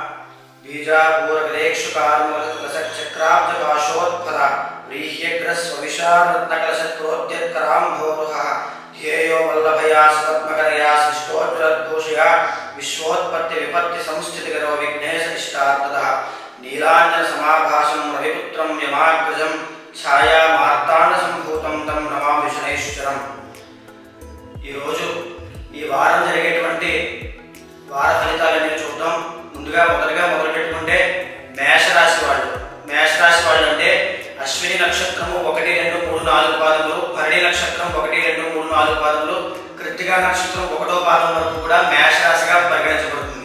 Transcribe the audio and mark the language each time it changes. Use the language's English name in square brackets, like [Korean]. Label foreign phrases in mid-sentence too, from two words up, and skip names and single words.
[Sanskrit] बीजापूरकलेक्षुकार्मलसच्चक्राब्जपाशोत्फल व्रीह्यग्रस्वविशारत्नकलशक्रोद्यत्कराम्भोरुहः ध्येयो वल्लभया सपद्मकरया सृष्टोज्ज्वलद्घोषया विश्वोत्पत्तिविपत्तिसंस्थितिकरो विघ्नेशनिष्ठार्थदः नीलाञ्जनसमाभासं रविपुत्रं यमाग्रजं छायामार्ताण्डसम्भूतं तं नमामि शनैश्चरम्। [Telugu] ఈ రోజు ఈ వారం జరిగేటువంటి వార ఫలితాలను చూద్దాం। ముందుగా మొదలు పెట్టుకుంటే మేషరాశి వాళ్ళు అంటే అశ్విని నక్షత్రము 1, 2, 3, 4 పాదములు, భరణి నక్షత్రం 1, 2, 3, 4 పాదములు, కృత్తికా నక్షత్రం 1వ పాదం వరకు కూడా మేషరాశిగా పరిగణించబడుతుంది।